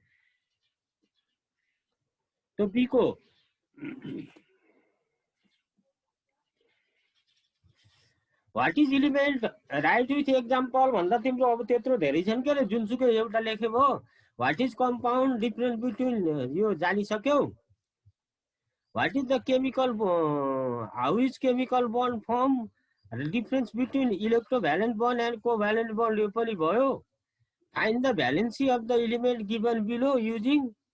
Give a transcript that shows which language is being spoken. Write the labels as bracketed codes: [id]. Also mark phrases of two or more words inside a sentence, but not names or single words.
[ne] तो बी को [en] what is element write with example [ne] भन्दा तिम्रो अब त्यत्रो धेरै छन् के रे जुनसुकै एउटा लेखे भो [en] what is compound difference between [ne] यो जानि सक्यौ [en] what is the chemical how is chemical bond form difference between electrovalent bond and covalent bond [ne] यो पनि भयो [en] find the valency of the element given below using